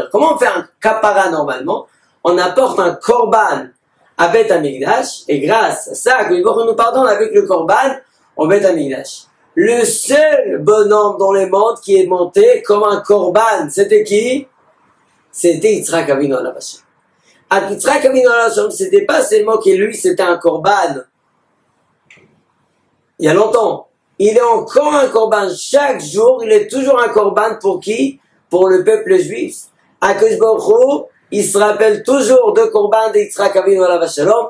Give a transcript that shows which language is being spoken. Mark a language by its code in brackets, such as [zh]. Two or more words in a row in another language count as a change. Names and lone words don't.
[fr] Comment on fait un kapara normalement? On apporte un korban à Bet Hamikdash, et grâce à ça, que [he] ברוך הוא [fr] nous pardonne avec le korban au Bet Hamikdash. Le seul bonhomme dans le monde qui est monté comme un korban, c'était qui? C'était Yitzhak [he] אבינו עליו השלום. [fr] À Yitzhak [he] אבינו עליו השלום, [fr] c'était pas seulement que lui, c'était un korban. Il y a longtemps. Il est encore un korban. Chaque jour, il est toujours un korban pour qui? Pour le peuple juif. [he] הקדוש ברוך הוא, [fr] il se rappelle toujours de korban de Yitzhak [he] אבינו עליו השלום.